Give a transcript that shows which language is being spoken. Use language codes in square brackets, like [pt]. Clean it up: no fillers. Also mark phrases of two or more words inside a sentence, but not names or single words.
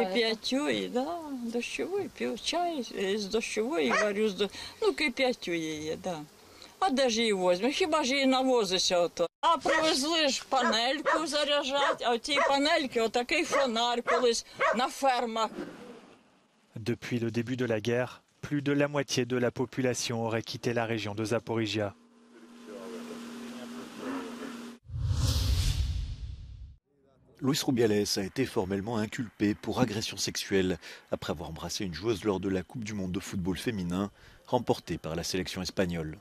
[uk] Кип'ятю, да, дощову і п'ю чай з дощової варю, кип'ятю її, да. А де ж її возьмеш? Хіба ж її навозишся ото? А привезли ж панельку заряджати, а в тій панельці отакий фонарь колись на фермах. [fr] Depuis le début de la guerre, plus de la moitié de la population aurait quitté la région de Zaporizhia. Luis Rubiales a été formellement inculpé pour agression sexuelle après avoir embrassé une joueuse lors de la Coupe du monde de football féminin remportée par la sélection espagnole.